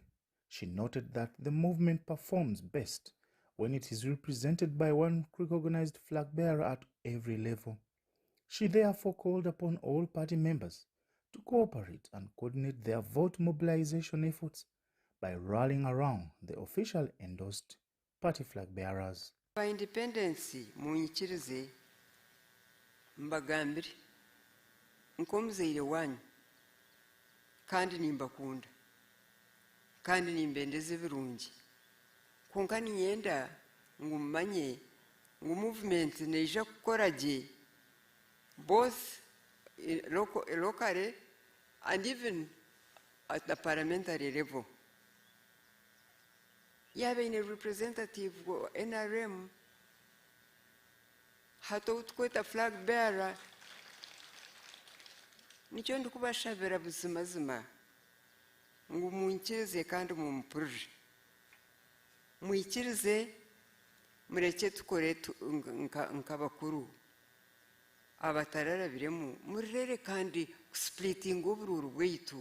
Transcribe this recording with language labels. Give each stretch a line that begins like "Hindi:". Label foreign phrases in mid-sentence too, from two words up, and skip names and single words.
English: She noted that the movement performs best when it is represented by one recognized flag bearer at every level. She therefore called upon all party members to cooperate and coordinate their vote mobilization efforts by rallying around the official endorsed party flag bearers. By independence,
Nyankole: munyikirize mbagambire nkomuzeire wanyu kandi nimbakunda kandi nimbendeze birungi konka niyenda ngumanye ngu movement neija kukora gye
English: both locally and even at the parliamentary level.
Nyankole: Yabe
English: in a representative
Nyankole: NRM hato tukweta
English: flag bearer
Nyankole: nicyo ndikubashabira buzima ngu munkirize kandi mumpurire mwikirize mureke tukore nk'abakuru abatararabiremu murere kandi splitting ubururu bwaitu